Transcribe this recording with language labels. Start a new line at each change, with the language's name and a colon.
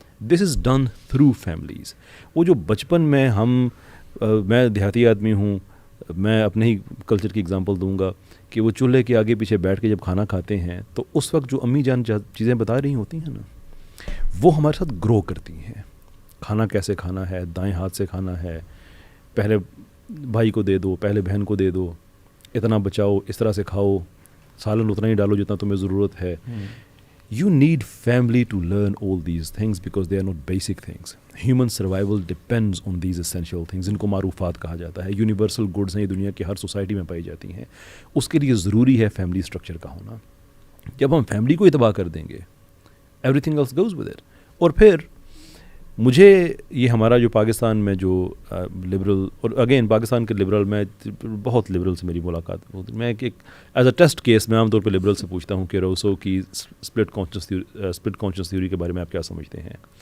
English: This is done through families.
Urdu: وہ جو بچپن میں میں دیہاتی آدمی ہوں, میں اپنے ہی کلچر کی اگزامپل دوں گا کہ وہ چولہے کے آگے پیچھے بیٹھ کے جب کھانا کھاتے ہیں تو اس وقت جو امی جان چیزیں بتا رہی ہوتی ہیں نا, وہ ہمارے ساتھ گرو کرتی ہیں. کھانا کیسے کھانا ہے, دائیں ہاتھ سے کھانا ہے, پہلے بھائی کو دے دو, پہلے بہن کو دے دو, اتنا بچاؤ, اس طرح سے کھاؤ, سالن اتنا ہی ڈالو جتنا تمہیں ضرورت ہے.
English: You need family to learn all these things because they are not basic things. Human survival depends on these essential things.
Urdu: ان کو معروفات کہا جاتا ہے. یونیورسل گڈز ہیں, یہ دنیا کی ہر سوسائٹی میں پائی جاتی ہیں. اس کے لیے ضروری ہے فیملی اسٹرکچر کا ہونا. جب ہم فیملی کو تباہ کر دیں گے,
English: Everything else goes with it.
Urdu: اور پھر مجھے یہ ہمارا جو پاکستان میں جو لبرل, اور اگین پاکستان کے لبرل, میں بہت لبرل سے میری ملاقات ہوتی, میں ایک ایز اے ٹیسٹ کیس میں عام طور پہ لبرل سے پوچھتا ہوں کہ روسو کی اسپلٹ کانشیس تھیوری کے بارے میں آپ کیا سمجھتے ہیں.